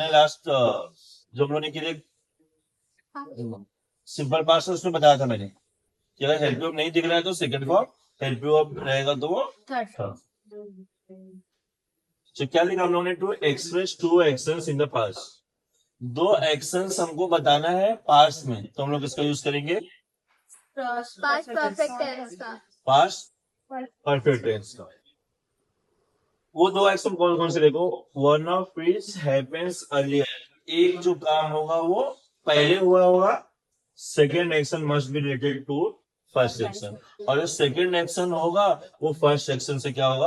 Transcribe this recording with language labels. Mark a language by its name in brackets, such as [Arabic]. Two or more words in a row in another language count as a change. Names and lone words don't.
[Hindi] मैंने लास्ट जो हम लोगों ने किए [English] simple past [Hindi] उसमें बताया था मैंने कि अगर [English] help you [Hindi] नहीं दिख रहा है तो [English] second form, help you [Hindi] अब रहेगा तो वो [English] Third [Hindi] थर्ड। तो क्या लिखा हम लोगों ने? [English] to express two actions in the past. [Hindi] 2 एक्शंस हमको बताना है पास्ट में, तो हम लोग इसका यूज करेंगे [English] Past perfect tense का. past perfect tense [Hindi] का। वो 2 एक्शन कौन कौन से देखो? [English] one of which happens earlier, [Hindi] एक जो काम होगा वो पहले हुआ होगा। [English] second action must be related to first action, [Hindi] और जो [English] second action [Hindi] होगा वो [English] first action [Hindi] से क्या होगा?